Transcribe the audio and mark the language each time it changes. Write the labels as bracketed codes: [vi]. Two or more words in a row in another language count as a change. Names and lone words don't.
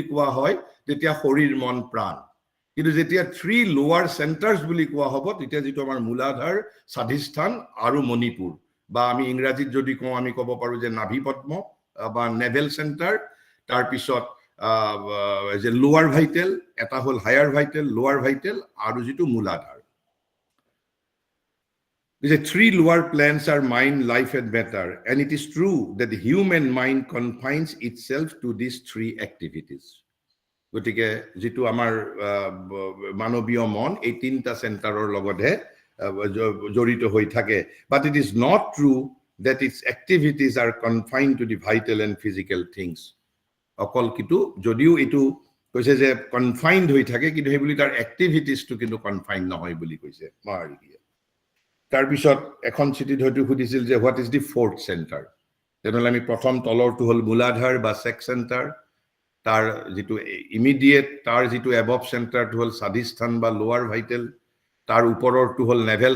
[as] কোৱা হয় তেতিয়া শৰীৰ মন প্ৰাণ কিন্তু যেতিয়া [en] three lower centers [as] বুলি কোৱা হ'ব তেতিয়া যেটো আমাৰ মূলাধাৰ স্বাধিষ্ঠান আৰু মণিপুৰ বা আমি ইংৰাজীত যদি কওঁ আমি ক'ব পাৰো যে নাভি পদ্ম বা [en] navel center [as] তাৰ পিছত যে [en] lower vital [as] এটা হ'ল [en] higher vital lower vital [as] আৰু যেটো মূলাধাৰ [en] The three lower plans are mind, life, and matter, and it is true that the human mind confines itself to these three activities. [as] গতিকে যেটো আমাৰ মানৱীয় মন এই তিনটা সেন্টাৰৰ লগতহে জড়িত হৈ থাকে [en] but it is not true that its activities are confined to the vital and physical things. [as] অকল কিটো যদিও এটো কৈছে যে কনফাইন্ড হৈ থাকে কিন্তু হেবুলি তাৰ এক্টিভিটিজটো কিন্তু কনফাইন্ড নহয় বুলি কৈছে মহাৰিকিয়ে তাৰ পিছত এখন চিঠিত হয়তো সুধিছিল যে [en] what is the fourth center [as] তেনেহলে আমি প্ৰথম তলৰটো হ'ল মূলাধাৰ বা [en] sex center [as] তাৰ যেটো ইমিডিয়েট তাৰ যেটো এবভ সেন্টাৰটো হ'ল স্বাধিষ্ঠান বা [en] lower vital [as] তাৰ ওপৰৰটো হ'ল নেভেল